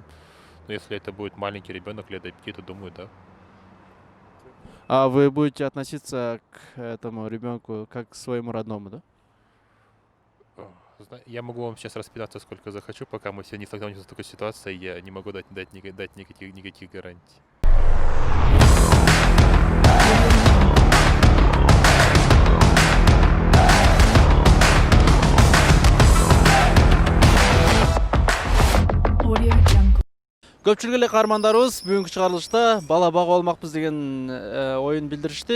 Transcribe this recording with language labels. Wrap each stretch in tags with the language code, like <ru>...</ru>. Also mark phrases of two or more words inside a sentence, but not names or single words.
<ru>Но если это будет маленький ребенок лет до 5, то думаю, да. А вы будете относиться к этому ребенку как к своему родному, да? Я могу вам сейчас распинаться сколько захочу, пока мы все не столкнемся с такой ситуацией, я не могу дать никаких гарантий.</ru> <ky>Көпчүлүк эле каармандарыбыз бүгүнкү чыгарылышта бала багып алмакпыз деген оюн билдиришти.</ky>